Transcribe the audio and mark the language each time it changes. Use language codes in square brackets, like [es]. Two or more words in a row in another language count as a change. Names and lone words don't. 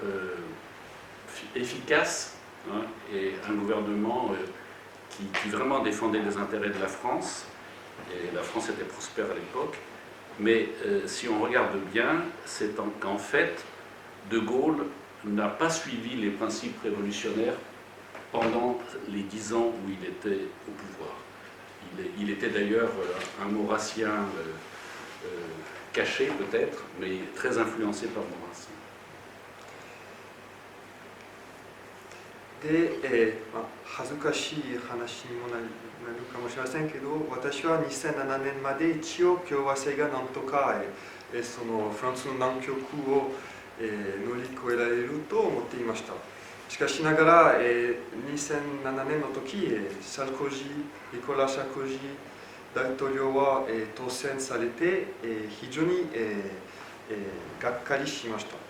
[fr] efficaces, hein, et un gouvernement qui vraiment défendait les intérêts de la France, et la France était prospère à l'époque, mais si on regarde bien, c'est qu'en fait, De Gaulle n'a pas suivi les principes révolutionnaires pendant les 10 ans où il était au pouvoir. Il était d'ailleurs un maurassien caché peut-être, mais très influencé par Maurras. [ja] で、恥ずかしい話にもなるかもしれませんけど、私は2007年まで一応共和制がなんとか、そのフランスの難局を、乗り越えられると思っていました。しかしながら、2007年の時、サルコジー、ニコラ・サルコジー大統領は、当選されて、非常に、がっかりしました。